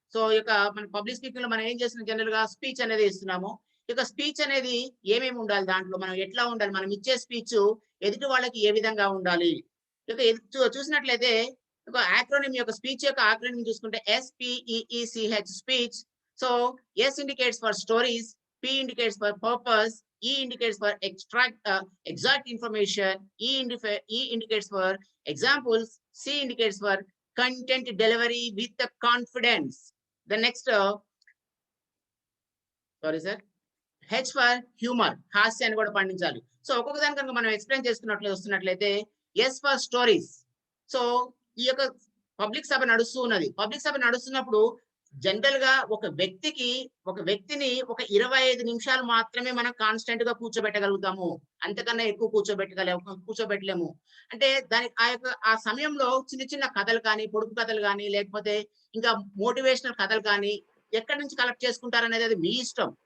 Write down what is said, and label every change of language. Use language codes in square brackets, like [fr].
[te] So మన public speaking లో మనం ఏం చేస్తున్నాం, జనరల్ గా స్పీచ్ అనేది ఇస్తున్నాము. ఇక స్పీచ్ అనేది ఏమేమి ఉండాలి, దాంట్లో మనం ఎట్లా ఉండాలి, మనం ఇచ్చే స్పీచ్ ఎదుటి వాళ్ళకి ఏ విధంగా ఉండాలి. ఇక చూసినట్లయితే ఒక యాక్రోనిమ్ యొక్క స్పీచ్ యొక్క యాక్రోనిమ్ చూసుకుంటే SPEECH speech. [en] So S indicates for stories, P indicates for purpose, E indicates for exact information, E indicates for examples, C indicates for content delivery with the confidence. The next H for humor, [te] హాస్యాన్ని కూడా పండించాలి. So ఒక్కొక్క దాని కనుక మనం explain వస్తున్నట్లయితే S for stories. So ఈ యొక్క public సభ నడుస్తున్నప్పుడు general గా ఒక వ్యక్తిని ఒక 25 నిమిషాలు మాత్రమే మనం కాన్స్టెంట్ గా కూర్చోబెట్టగలుగుతాము. అంతకన్నా ఎక్కువ కూర్చోబెట్టలేము. అంటే దానికి ఆ సమయంలో చిన్న కథలు కానీ, పొడుపు కథలు కానీ, లేకపోతే ఇంకా మోటివేషనల్ కథలు కానీ ఎక్కడి నుంచి కలెక్ట్ చేసుకుంటారనేది అది మీ ఇష్టం.